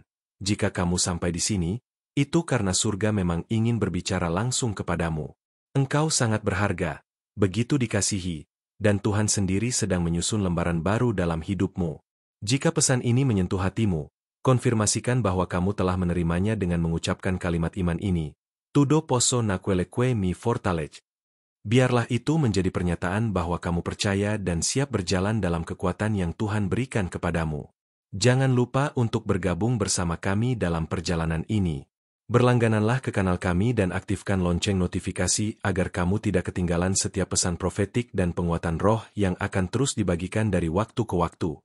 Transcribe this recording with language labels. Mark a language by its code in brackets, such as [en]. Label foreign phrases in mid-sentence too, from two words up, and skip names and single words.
[id] Jika kamu sampai di sini, itu karena surga memang ingin berbicara langsung kepadamu. Engkau sangat berharga, begitu dikasihi, dan Tuhan sendiri sedang menyusun lembaran baru dalam hidupmu. Jika pesan ini menyentuh hatimu, konfirmasikan bahwa kamu telah menerimanya dengan mengucapkan kalimat iman ini. [pt] Tudo posso naquele que mi fortalece. [id] Biarlah itu menjadi pernyataan bahwa kamu percaya dan siap berjalan dalam kekuatan yang Tuhan berikan kepadamu. Jangan lupa untuk bergabung bersama kami dalam perjalanan ini. Berlanggananlah ke kanal kami dan aktifkan lonceng notifikasi agar kamu tidak ketinggalan setiap pesan profetik dan penguatan roh yang akan terus dibagikan dari waktu ke waktu.